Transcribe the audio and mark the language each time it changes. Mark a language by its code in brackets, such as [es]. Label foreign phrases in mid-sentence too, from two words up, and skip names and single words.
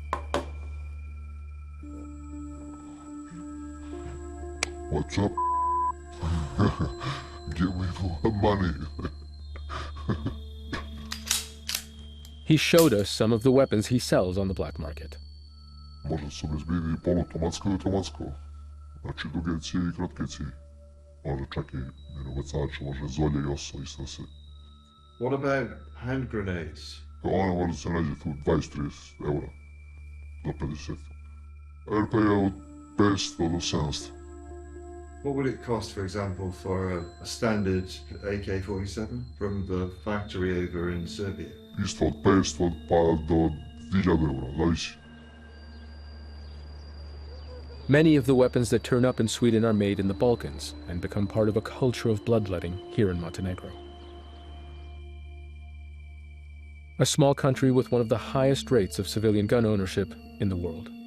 [en] What's up? Give me the money. He showed us some of the weapons he sells on the black market. [sr] Može se obezbedi poluautomatsko i automatsko. Znači duge cijevi i kratke cijevi. Može čak i minobacač, može zolje i oso i sve se. [en] What about hand grenades? [sr] Ona može se nađe tu 20-30 eura do 50. RP je od 500 do 700. [en] What would it cost, for example, for a standard AK-47 from the factory over in Serbia? [sr] Isto od 500 pa do 1000 eura, zavisi. [en] Many of the weapons that turn up in Sweden are made in the Balkans and become part of a culture of bloodletting here in Montenegro. A small country with one of the highest rates of civilian gun ownership in the world.